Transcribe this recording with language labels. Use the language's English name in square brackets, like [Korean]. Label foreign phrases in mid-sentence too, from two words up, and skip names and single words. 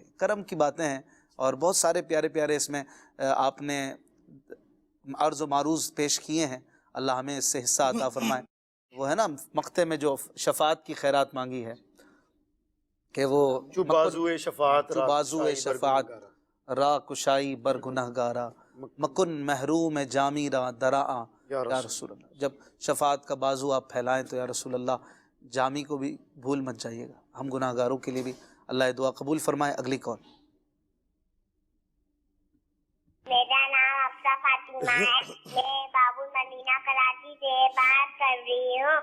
[Urdu] کرم کی باتیں ہیں اور بہت سارے پیارے پیارے اس میں آپ نے عرض و معروض پیش کیے ہیں، اللہ ہمیں اس سے حصہ عطا فرمائے۔ وہ ہے نا مقطع میں جو شفاعت کی خیرات مانگی ہے کہ وہ [Persian] جو بازوئے شفاعت جو بازوئے شفاعت را کشائی بر گنہ گارا، مکن محروم جامی را دراآں [Arabic] یا رسول اللہ۔ [Urdu] جب شفاعت کا بازو آپ پھیلائیں تو [Arabic] یا رسول اللہ [Urdu] جامی کو بھی بھول مت جائیے گا، ہم گناہ گاروں کے لیے بھی اللہ دعا قبول فرمائے۔ اگلی کال۔ میرا نام افسا فاطمہ ہے، میں بابو مدینہ کراچی سے بات کر رہی ہوں۔